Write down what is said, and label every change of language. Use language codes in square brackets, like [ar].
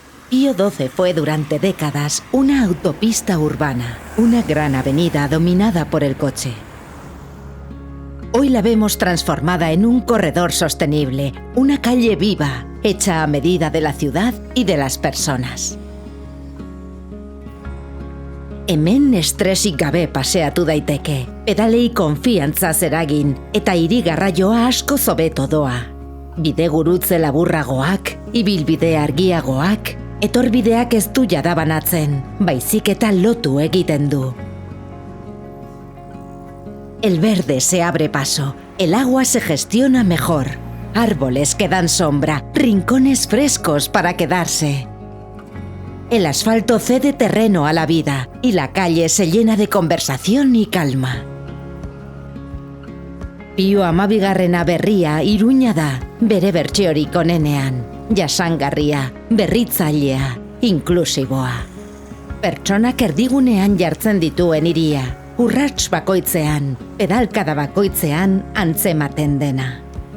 [es] Pío XII fue durante décadas una autopista urbana, una gran avenida dominada por el coche. Hoy la vemos transformada en un corredor sostenible, una calle viva, hecha a medida de la ciudad y de las personas. [eu] Hemen estresik gabe paseatu daiteke, pedalei konfiantzaz eragin eta hiri garraioa asko hobeto doa. Bidegurutze laburragoak, ibilbide argiagoak, etorbideak ez du jada banatzen, baizik eta lotu egiten du. [es] El verde se abre paso, el agua se gestiona mejor, árboles que dan sombra, rincones frescos para quedarse. El asfalto cede terreno a la vida y la calle se llena de conversación y calma. [eu] Pio XII berria Iruña da, bere bertsiorik onenean, jasangarria, berritzailea, inklusiboa. Pertsonak erdigunean jartzen dituen hiria, urrats bakoitzean, pedalkada bakoitzean antzematen dena.